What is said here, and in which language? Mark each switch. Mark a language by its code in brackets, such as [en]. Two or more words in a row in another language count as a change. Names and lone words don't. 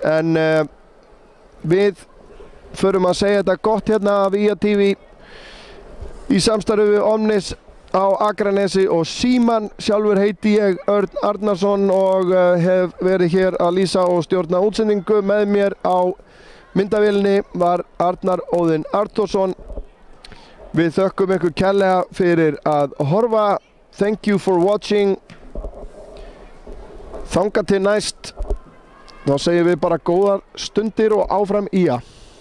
[is] En við förum að segja þetta gott hérna af IA TV í samstarfi við Omnis á Akranesi og Síman. Sjálfur heiti ég Örn Arnarsson og hef verið hér að lýsa og stjórna útsendingu. Með mér á myndavélinni var Arnar Óðinn Arnþórsson. Við þökkum ykkur kærlega fyrir að horfa. [en] Thank you for watching. [is] Þangað til næst, þá segjum við bara góðar stundir og áfram IA.